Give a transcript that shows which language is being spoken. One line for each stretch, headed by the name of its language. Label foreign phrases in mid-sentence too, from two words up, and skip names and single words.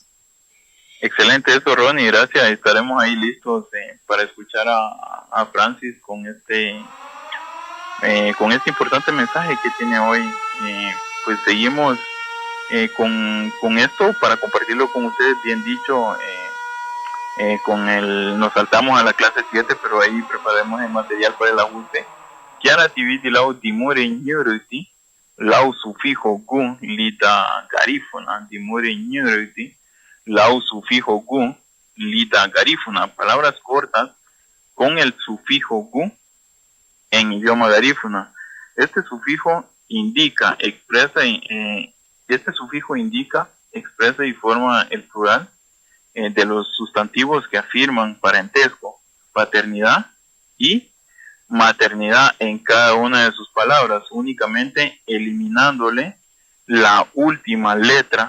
Spanish: Excelente eso, Ronnie, gracias. Estaremos ahí listos para escuchar a Francis con este importante mensaje que tiene hoy. Pues seguimos con esto para compartirlo con ustedes, bien dicho. Nos saltamos a la clase 7, pero ahí preparamos el material para el ajuste.
Garifuna: Kiara tiviti lau dimure nyuruti, lau sufijo gun lita garífuna, dimure nyuruti, lau sufijo gu, lita garífuna,
Spanish: palabras cortas con el sufijo gu en idioma garífuna. Este sufijo indica, expresa y forma el plural de los sustantivos que afirman parentesco, paternidad y maternidad en cada una de sus palabras, únicamente eliminándole la última letra.